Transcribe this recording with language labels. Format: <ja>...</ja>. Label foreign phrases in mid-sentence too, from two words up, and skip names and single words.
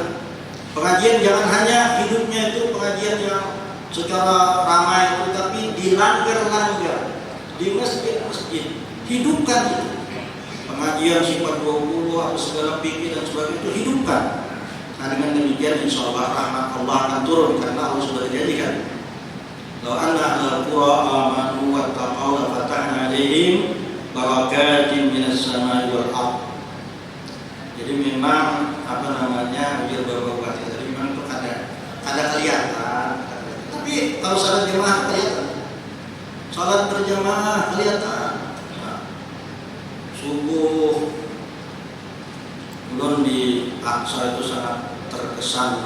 <id>Pengajian jangan hanya hidupnya itu pengajian yang secara ramai itu, tapi di langgar-langgar, di masjid-masjid, hidupkan itu. Pengajian sifat 20 atau segala pikir dan sebagainya itu hidupkan. Nah dengan demikian</id> <ar>إن شاء الله</ar> <id>rahmat Allah akan turun karena Allah sudah dijadikan.</id> <ar>لو أن أهل القرى آمنوا واتقوا لفتحنا عليهم بركات من السماء والأرض.</ar> <id>Jadi memang biar bapak tadi memang itu ada kelihatan. Tapi kalau salat jemaah kelihatan. Salat berjamaah kelihatan. Subuh belum di Aqsa itu sangat terkesan.</id>